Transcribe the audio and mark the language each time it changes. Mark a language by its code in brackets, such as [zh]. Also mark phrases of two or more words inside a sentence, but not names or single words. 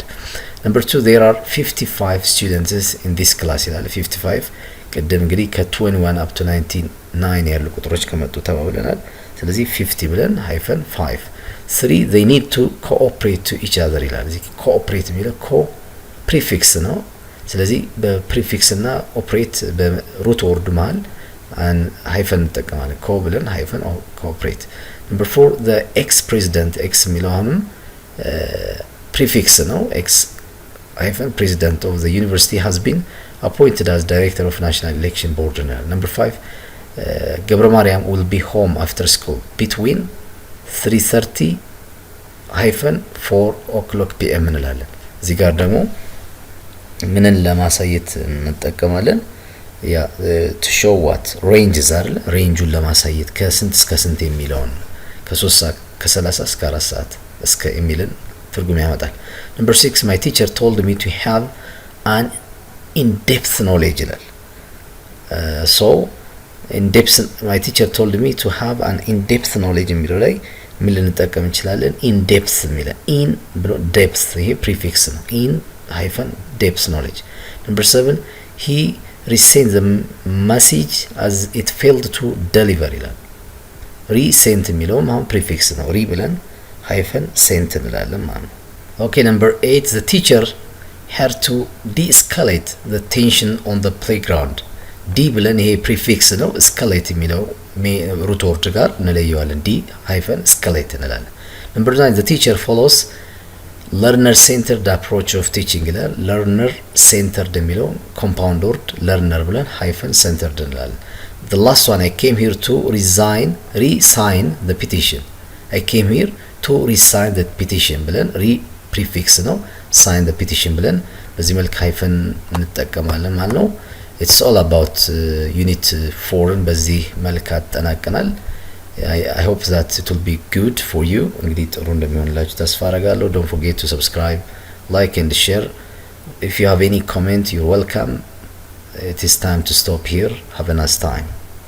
[en] Number 2, there are 55 students in this class [am] ይላል። 55 ቅድም እንግዲህ ከ21 [en] up to 99 [am] ያሉ ቁጥሮች ከመጡ ተባብለናል። ስለዚህ 50 ብለን -5. 3, [en] they need to cooperate to each other [am] ይላል። እዚህ cooperate የሚለው ፕሪፊክስ ነው። ስለዚህ በፕሪፊክስ እና ኦፕሬት በሩት ወርድ መሃል ሃይፈን እንጠቀማለን። ኮ ብለን ሃይፈን ኮኦፕሬት። [en] Number 4, the ex-president ex [am] የሚለው አሁንም ፕሪፊክስ ነው። [en] ex hyphen president of the university has been appointed as director of national election board. Number 5, ገብረ ማርያም will be home after school between 3:30 4 o'clock p.m. [am] እንላለን። እዚህ ጋር ደግሞ ምንን ለማሳየት እንጠቀማለን? [en] ያ to show what ranges [am] አይደል? ሬንጁን ለማሳየት ከስንት እስከ ስንት የሚለውን ከ3 ሰዓት ከ30 እስከ 4 ሰዓት እስከ የሚልን ትርጉም ያመጣል። [en] Number 6, my teacher told me to have an in-depth knowledge [am] ይላል። [en] So my teacher told me to have an in-depth knowledge [am] የሚለው ላይ ምን ልንጠቀም እንችላለን? in-depth የሚለው in ብሎ depth ይሄ ፕሪፊክስ ነው። [en] in-depth knowledge. Number 7, he resent the message as it failed to deliver [am] ይላል። resent የሚለው አሁን ፕሪፊክስ ነው። ሪ ብለን sent እንላለን ማለት ነው። [en] Okay, number 8, the teacher had to de-escalate the tension on the playground. [am] ዲ ብለን ይሄ ፕሪፊክስ ነው። escalate የሚለው ሩት ወርድ ጋር እንለየዋለን። ዲ escalate እንላለን። [en] Number 9, the teacher follows learner centered approach of teaching [am] ይላል። [en] learner centered የሚለው compound word learner ብለን centered እንላለን። The last one, I came here to resign the petition. I came here to resign the petition [am] ብለን ፕሪፊክስ ነው። [en] sign the petition [am] ብለን በዚህ መልክ እንጠቀማለን ማለት ነው። [en] It's all about unit 4 [am] በዚህ መልክ አጠናቀናል። [en] I hope that it will be good for you. [am] እንግዲህ ጥሩ እንደሚሆንላችሁ ተስፋ አደርጋለሁ። [en] Don't forget to subscribe, like and share. If you have any comment, you're welcome. It is time to stop here. Have a nice time.